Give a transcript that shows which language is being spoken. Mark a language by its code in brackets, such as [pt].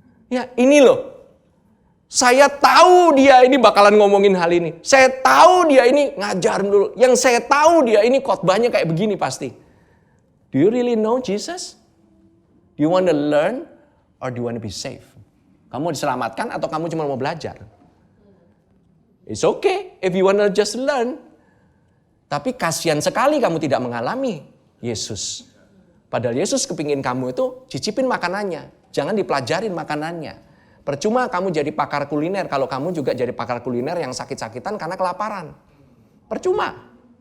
[id] Ya ini loh, saya tahu dia ini bakalan ngomongin hal ini. Saya tahu dia ini ngajar dulu. Yang saya tahu dia ini khotbahnya kayak begini pasti. [en] Do you really know Jesus? Do you want to learn or do you want to be safe? [id] Kamu diselamatkan atau kamu cuma mau belajar? [en] It's okay if you want to just learn. [id] Tapi kasihan sekali kamu tidak mengalami Yesus. Padahal Yesus kepingin kamu itu cicipin makanannya. Jangan dipelajarin makanannya. Percuma kamu jadi pakar kuliner kalau kamu juga jadi pakar kuliner yang sakit-sakitan karena kelaparan. Percuma.